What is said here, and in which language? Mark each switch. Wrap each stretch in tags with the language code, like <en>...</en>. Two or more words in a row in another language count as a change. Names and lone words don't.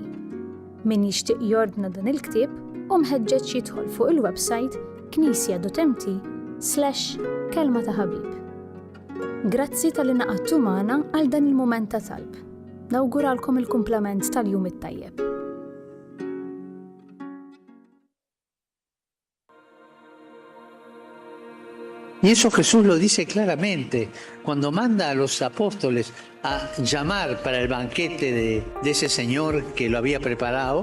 <mt>Min jixtieq jordna dan il-ktieb u mħeġġeġ jidħol fuq il-website knisja.mt/kelma ta' ħabib. Grazzi tal-li naqadtu magħna għal dan il-mument ta' talb. Nawguralkom il-kumplament tal-jum it-tajjeb.</mt> <es>Y eso Jesús lo dice claramente cuando manda a los apóstoles a llamar para el banquete de ese Señor que lo había preparado.</es>